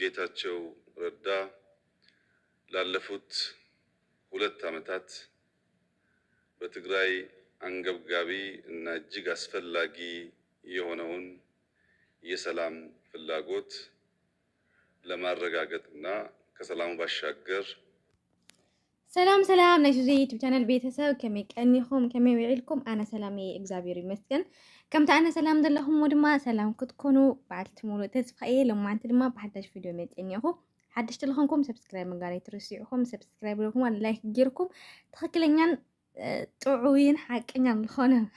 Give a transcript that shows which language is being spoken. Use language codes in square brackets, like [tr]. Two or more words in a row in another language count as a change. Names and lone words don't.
[am] ጌታቸው ረዳ ላለፉት 2 ዓመታት በትግራይ አንገብጋቢ እና እጅግ አስፈላጊ የሆነውን የሰላም ፍላጎት ለማረጋገጥና ከሰላሙ ባሻገር [ti] ሰላም ናይ ሱዚ ዩቲዩብ ቻናል ቤተሰብ ከመይ ቀኒኹም ከመይ ውዒልኩም ኣነ ሰላም እየ እግዚአብሔር ይመስገን ከምቲ ኣነ ሰላም ዘለኹም ድማ ሰላም ክትኮኑ በዓልቲ ሙሉእ ተስፋ እየ ሎማዓንቲ ድማ ብሓዳሽ ቪድዮ መፅኛኹ ሓደሽቲ ለኹምኩም ሰብስክራይብ ምግባር ኣይትርስዑኹም ሰብስክራይብ ለኹም ላይክ ጌርኩም ትኽክለኛን ጥዑይን ሓቀኛን ዝኾነ